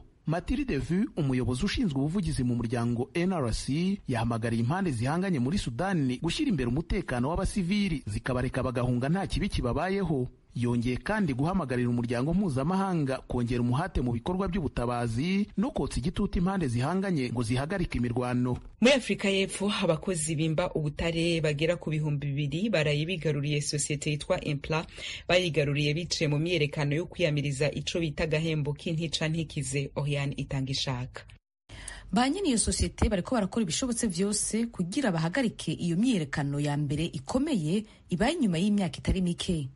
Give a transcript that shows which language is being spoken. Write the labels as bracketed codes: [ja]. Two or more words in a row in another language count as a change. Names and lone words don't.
[rw] Mathilde Vu, umuyobozi ushinzwe ubuvugizi mu muryango NRC, yahamagariye impande zihanganye muri Sudani gushyira imbere umutekano w'abasivili zikabareka bagahunga nta kibi kibabayeho. Yongeye kandi guhamagarira umuryango mpuzamahanga kongera umuhate mu bikorwa by'ubutabazi no kotsa igitutu impande zihanganye ngo zihagarike imirwano. [rn] Muri Afrika y'Epfo abakozi bimba ubutare bagera ku 2,000 baraye bigaruriye sosiyete yitwa Impla, bayigaruriye biciye mu myerekano yo kwiyamiriza ico bita gahembo k'intica ntikize. Oriane itanga ishaka. Banyene iyo sosiyete bariko barakora ibishobotse vyose kugira bahagarike iyo myerekano ya mbere ikomeye ibaye inyuma y'imyaka itari mike.